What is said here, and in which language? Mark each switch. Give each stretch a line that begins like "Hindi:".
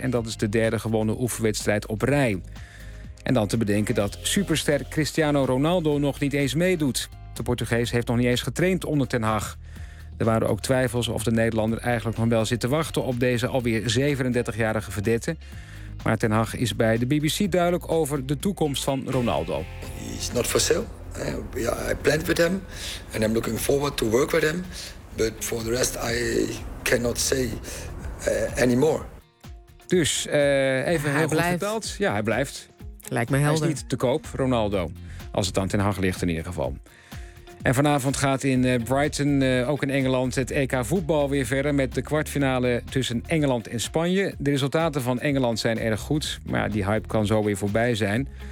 Dutch: En dat is de derde gewonnen oefenwedstrijd op rij. En dan te bedenken dat superster Cristiano Ronaldo nog niet eens meedoet. De Portugees heeft nog niet eens getraind onder Ten Hag. Er waren ook twijfels of de Nederlander eigenlijk nog wel zit te wachten op deze alweer 37-jarige verdette. Maar Ten Hag is bij de BBC duidelijk over de toekomst van Ronaldo.
English: He's not for sale. I planned with him and I'm looking forward to work with him. But for the rest I cannot say anymore.
Dutch: Dus even heel goed verteld. Ja, hij blijft. Lijkt me helder. Hij is niet te koop, Ronaldo. Als het dan Ten Hag ligt in ieder geval. En vanavond gaat in Brighton, ook in Engeland, het EK voetbal weer verder met de kwartfinale tussen Engeland en Spanje. De resultaten van Engeland zijn erg goed, maar die hype kan zo weer voorbij zijn.